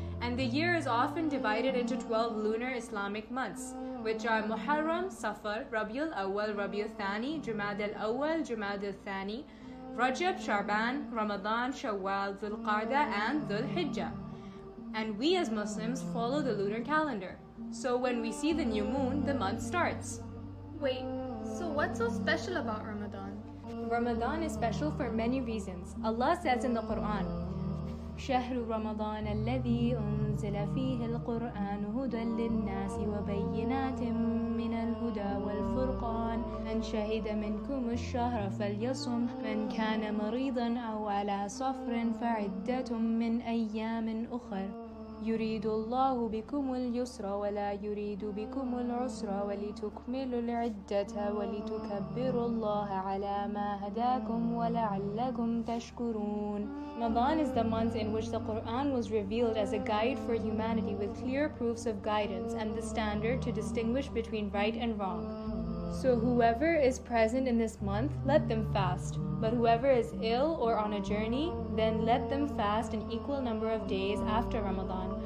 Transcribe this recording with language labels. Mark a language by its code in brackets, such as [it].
[en] And the year is often divided into 12 lunar Islamic months, which are Muharram, Safar, Rabiul Awwal, Rabiul Thani, Jumad al-Awwal, Jumad al-Thani, Rajab, Shaban, Ramadan, Shawwal, Dhul Qa'dah, and Dhul Hijjah. And we as Muslims follow the lunar calendar. So when we see the new moon, the month starts. Wait, so what's so special about Ramadan? Ramadan is special for many reasons. Allah says in the Quran, [ar] شهر رمضان الذي أنزل فيه القرآن هدى للناس وبينات من الهدى والفرقان من شهد منكم الشهر فليصم من كان مريضا أو على سفر فعدة من أيام أخر يريد الله بكم اليسر ولا يريد بكم العسر ولتكملوا العدة ولتكبروا الله على ما هداكم ولعلكم تشكرون. [en] Ramadan is the month in which the Quran was revealed as a guide for humanity with clear proofs of guidance and the standard to distinguish between right and wrong. So whoever is present in this month, let them fast. But whoever is ill or on a journey, then let them fast an equal number of days after Ramadan.